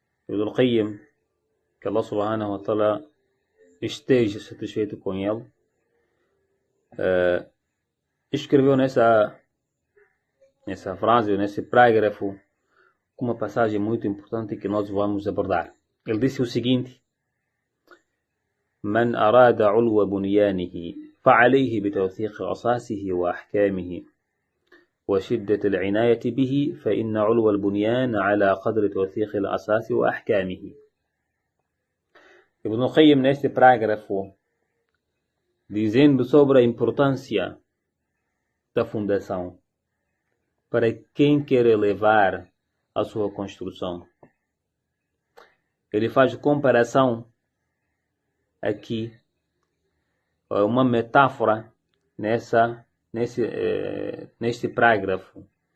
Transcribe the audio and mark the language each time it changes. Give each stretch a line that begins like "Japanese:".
Portuguese: ابن القيم, que Allah subhanahu wa ta'ala esteja satisfeito com ele, escreveu nessa frase, nesse parágrafo, uma passagem muito importante que nós vamos abordar. Ele disse o seguinte:
Arabic: من أراد علو بنيانه فعليه بتوثيق أساسه وأحكامه وشدة العناية به فإن علو البنيان على قدر توثيق الأساس وأحكامه.
Portuguese: Ibn Qayyim, neste parágrafo, dizendo sobre a importância da fundação para quem quer elevar a sua construção. Ele faz comparação aqui, uma metáfora neste parágrafo.